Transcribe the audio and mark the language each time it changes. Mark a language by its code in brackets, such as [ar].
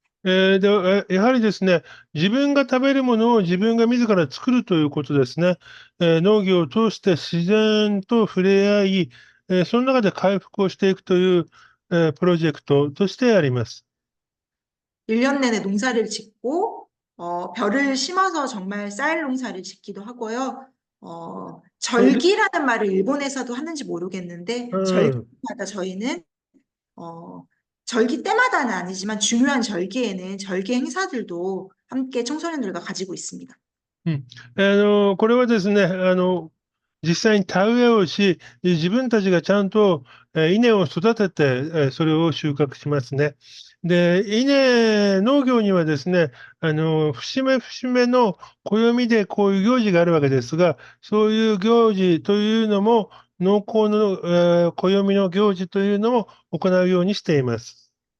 [ja] やはりですね、自分が食べるものを自分が自ら作るということですね。農業を通して自然と触れ合い、その中で回復をしていくという、プロジェクトとしてあります。 [ko] 1년 내내 농사를 짓고 벼를 심어서 정말 쌀 농사를 짓기도 하고요. 절기라는 말을 일본에서도 하는지 모르겠는데 うん。 절기마다 저희는 어, 절기 때마다는 아니지만 중요한 절기에는 절기 행사들도 함께 청소년들과 가지고 있습니다. うん。 [ja] これはですね、実際に田植えをし、自分たちがちゃんと、稲を育てて、それを収穫しますね。で、農業にはですね、節目節目の暦でこういう行事があるわけですが、そういう行事というのも、農耕の、暦の行事というのも行うようにしています。